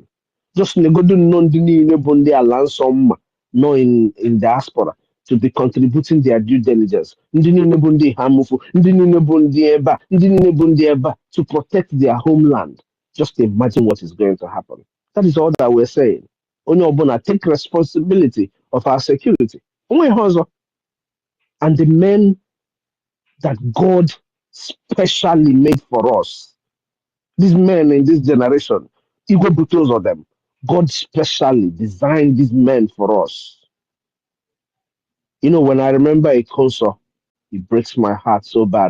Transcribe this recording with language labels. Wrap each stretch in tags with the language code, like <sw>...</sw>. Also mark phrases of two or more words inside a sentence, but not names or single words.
<en>Just no in diaspora to be contributing their due diligence. To protect their homeland. Just imagine what is going to happen. That is all that we're saying.</en> <ig>Onye ọbụla</ig> <en>take responsibility of our security.</en> <ig>Onwe ihe ọzọ.</ig> <en>And the men that God specially made for us. These men in this generation, equal because of them. God specially designed these men for us. You know, when I remember a concert, it breaks my heart so bad.</en>